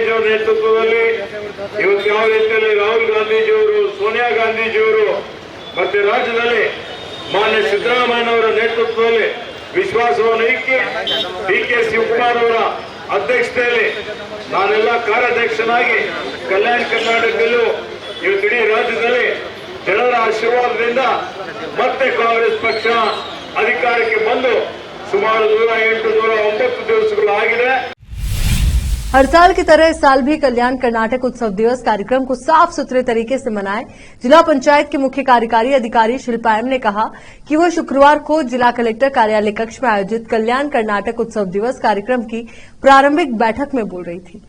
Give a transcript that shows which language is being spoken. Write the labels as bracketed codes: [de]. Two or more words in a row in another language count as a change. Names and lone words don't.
[kn] ಅವರ ನೇತೃತ್ವದಲ್ಲಿ ಇವತ್ತು ಯಾವ ರೀತಿಯಲ್ಲಿ ರಾಹುಲ್ ಗಾಂಧೀಜಿಯವರು, ಸೋನಿಯಾ ಗಾಂಧೀಜಿಯವರು ಮತ್ತೆ ರಾಜ್ಯದಲ್ಲಿ ಮಾನ್ಯ ಸಿದ್ದರಾಮಯ್ಯನವರ ನೇತೃತ್ವದಲ್ಲಿ ವಿಶ್ವಾಸವನ್ನು ಇಕ್ಕಿ DK ಶಿವಕುಮಾರ್ ಅವರ ಅಧ್ಯಕ್ಷತೆಯಲ್ಲಿ ನಾನೆಲ್ಲ ಕಾರ್ಯಾಧ್ಯಕ್ಷನಾಗಿ ಕಲ್ಯಾಣ ಕರ್ನಾಟಕದಲ್ಲೂ ಇವತ್ತಿಡೀ ರಾಜ್ಯದಲ್ಲಿ ಜನರ ಆಶೀರ್ವಾದದಿಂದ ಮತ್ತೆ ಕಾಂಗ್ರೆಸ್ ಪಕ್ಷ ಅಧಿಕಾರಕ್ಕೆ ಬಂದು ಸುಮಾರು 108-109 ದಿವಸಗಳಾಗಿದೆ। [hi] हर साल की तरह इस साल भी कल्याण कर्नाटक उत्सव दिवस कार्यक्रम को साफ सुथरे तरीके से मनाएं। जिला पंचायत के मुख्य कार्यकारी अधिकारी शिल्पा एम ने कहा कि वह शुक्रवार को जिला कलेक्टर कार्यालय कक्ष में आयोजित कल्याण कर्नाटक उत्सव दिवस कार्यक्रम की प्रारंभिक बैठक में बोल रही थी।